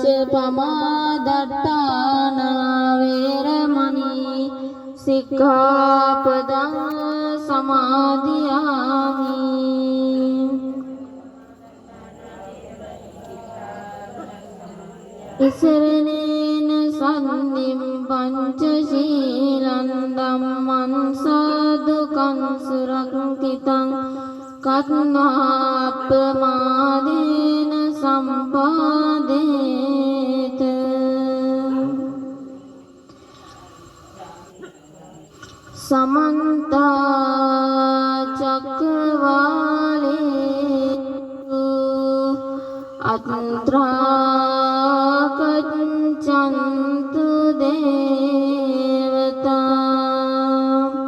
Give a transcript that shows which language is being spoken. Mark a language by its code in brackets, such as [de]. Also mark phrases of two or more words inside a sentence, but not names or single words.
[pi] පමාදට්ඨානා වේරමණී සික්ඛාපදං සමාදියාමි. ඉසරණේන සම්නිම් පංචශීලං ධම්මං සාදුකං සුරක්ඛිතං කත්නාප්පමාදේන සම්පාදේත. समन्ता चक्रवालेषु अत्रा गच्छन्तु देवता